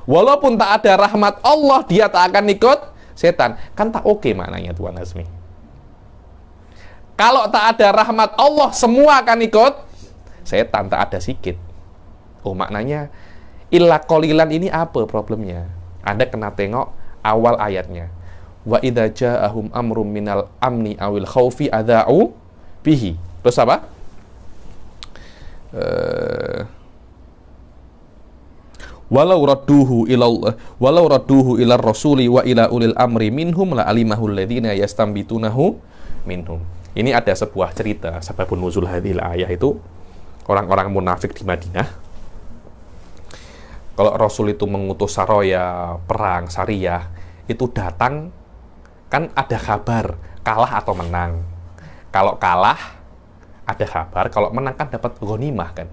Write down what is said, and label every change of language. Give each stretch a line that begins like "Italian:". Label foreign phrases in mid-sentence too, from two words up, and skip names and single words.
Malay: Walaupun tak ada rahmat Allah, dia tak akan ikut setan. Kan tak oke maknanya Tuan Azmi. Kalau tak ada rahmat Allah, semua akan ikut setan, tak ada sikit. Oh, maknanya
Arabic: إلا قليلا
Malay: ini apa problemnya? Anda kena tengok awal ayatnya.
Arabic: وإذا جاءهم أمر من الأمن أو الخوف أذاعوا به.
Malay: Terus apa?
Arabic: ولو ردوه إلى الرسول وإلى أولي الأمر منهم لعلمه الذين يستنبطونه منهم.
Malay: Ini ada sebuah cerita
Arabic: سبب نزول هذه الآية
Malay: itu orang-orang munafik di Madinah. Kalau Rasul itu mengutus saroya perang Sariyah, itu datang kan ada kabar kalah atau menang. Kalau kalah ada kabar, kalau menang kan dapat ghanimah kan.